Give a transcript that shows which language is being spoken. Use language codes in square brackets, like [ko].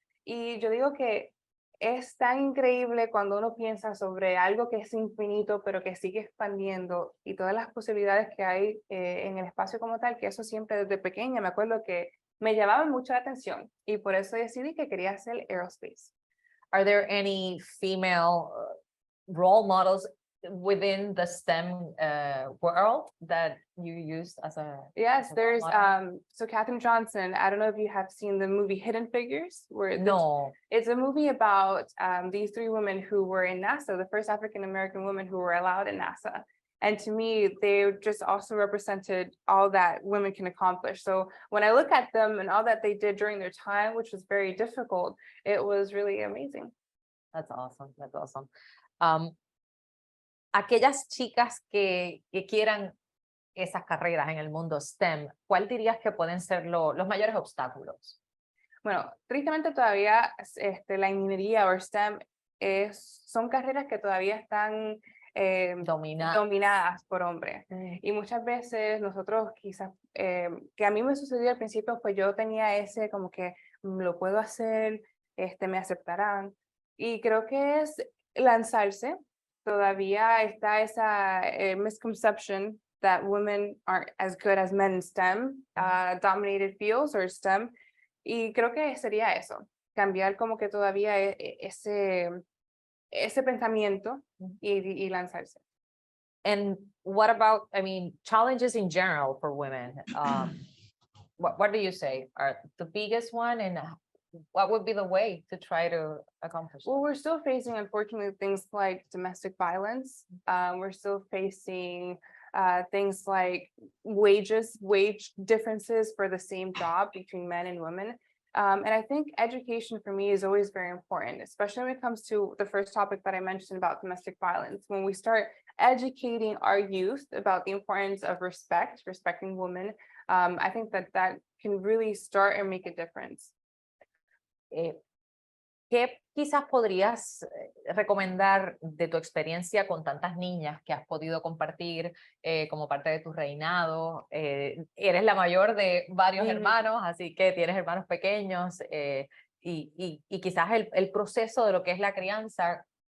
[es] Y yo digo que es tan increíble cuando uno piensa sobre algo que es infinito, pero que sigue expandiendo y todas las posibilidades que hay en el espacio como tal, que eso siempre desde pequeña me acuerdo que me llamaba mucho la atención y por eso decidí que quería hacer aerospace. [en] Are there any female role models within the STEM world that you used as a Yes, as a role there's model? so Katherine Johnson, I don't know if you have seen the movie Hidden Figures, where No. it's a movie about these three women who were in NASA, the first African-American women who were allowed in NASA. And to me, they just also represented all that women can accomplish. So when I look at them and all that they did during their time, which was very difficult, it was really amazing. That's awesome. That's awesome. [es] Aquellas chicas que quieran esas carreras en el mundo STEM, ¿cuál dirías que pueden ser los mayores obstáculos? Bueno, tristemente todavía la ingeniería o STEM son carreras que todavía están dominadas por hombres. Y muchas veces nosotros quizás, que a mí me sucedió al principio, pues yo tenía ese como que lo puedo hacer, me aceptarán. Y creo que es lanzarse. Todavía está esa [en] misconception that women aren't as good as men in STEM, dominated fields or STEM. [es] Y creo que sería eso, cambiar como que todavía ese pensamiento y lanzarse. [en] And what about, I mean, challenges in general for women? What do you say are the biggest one, and what would be the way to try to accomplish Well, we're still facing, unfortunately, things like domestic violence. We're still facing things like wage differences for the same job between men and women. And I think education for me is always very important, especially when it comes to the first topic that I mentioned about domestic violence. When we start educating our youth about the importance of respecting women, I think that can really start and make a difference. [es] ¿Qué quizás podrías recomendar de tu experiencia con tantas niñas que has podido compartir como parte de tu reinado? Eres la mayor de varios hermanos, así que tienes hermanos pequeños y quizás el proceso de lo que es la crianza.